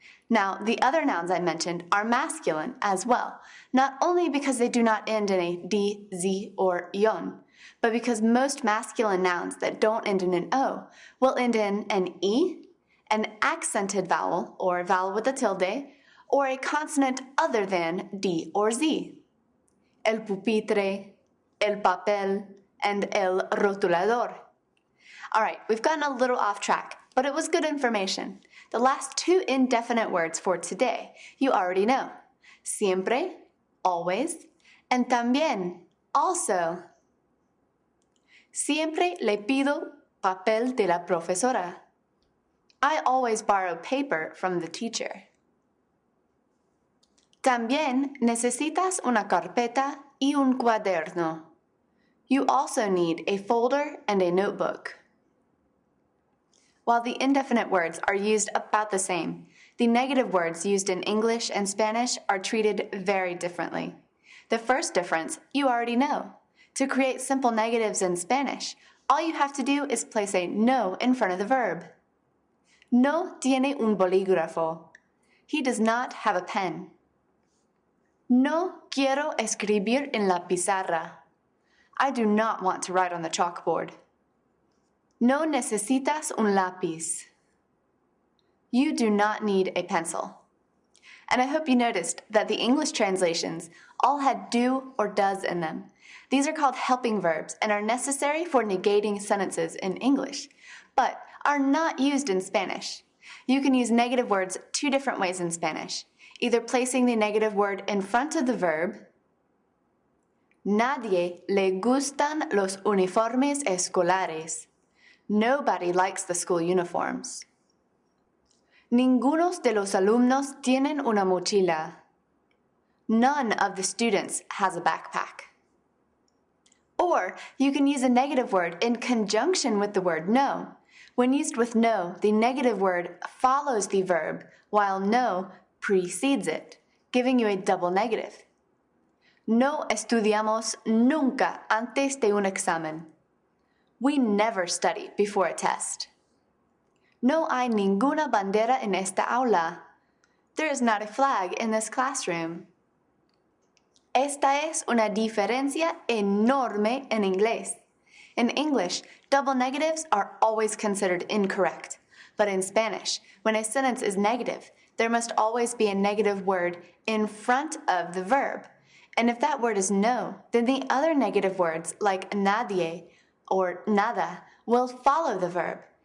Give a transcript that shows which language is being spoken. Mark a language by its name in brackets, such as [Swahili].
[English] Now, the other nouns I mentioned are masculine as well, not only because they do not end in a D, Z, or yon, but because most masculine nouns that don't end in an O will end in an E, an accented vowel, or vowel with a tilde, or a consonant other than D or Z. [Spanish] El pupitre, el papel, and el rotulador. [English] All right, we've gotten a little off track, but it was good information. The last two indefinite words for today you already know. Siempre, always, and también, also. [Spanish] Siempre le pido papel de la profesora. [English] I always borrow paper from the teacher. [Spanish] También necesitas una carpeta y un cuaderno. [English] You also need a folder and a notebook. While the indefinite words are used about the same, the negative words used in English and Spanish are treated very differently. The first difference you already know. To create simple negatives in Spanish, all you have to do is place a no in front of the verb. [Spanish] No tiene un bolígrafo. [English] He does not have a pen. [Spanish] No quiero escribir en la pizarra. [English] I do not want to write on the chalkboard. [Spanish] No necesitas un lápiz. [English] You do not need a pencil. And I hope you noticed that the English translations all had do or does in them. These are called helping verbs and are necessary for negating sentences in English, but are not used in Spanish. You can use negative words two different ways in Spanish, either placing the negative word in front of the verb. [Spanish] Nadie le gustan los uniformes escolares. [English] Nobody likes the school uniforms. [Spanish] Ninguno de los alumnos tienen una mochila. [English] None of the students has a backpack. Or you can use a negative word in conjunction with the word no. When used with no, the negative word follows the verb, while no precedes it, giving you a double negative. [Spanish] No estudiamos nunca antes de un examen. [English] We never study before a test. [Spanish] No hay ninguna bandera en esta aula. [English] There is not a flag in this classroom. [Spanish] Esta es una diferencia enorme en inglés. [English] In English, double negatives are always considered incorrect. But in Spanish, when a sentence is negative, there must always be a negative word in front of the verb. And if that word is no, then the other negative words like nadie or nada will follow the verb.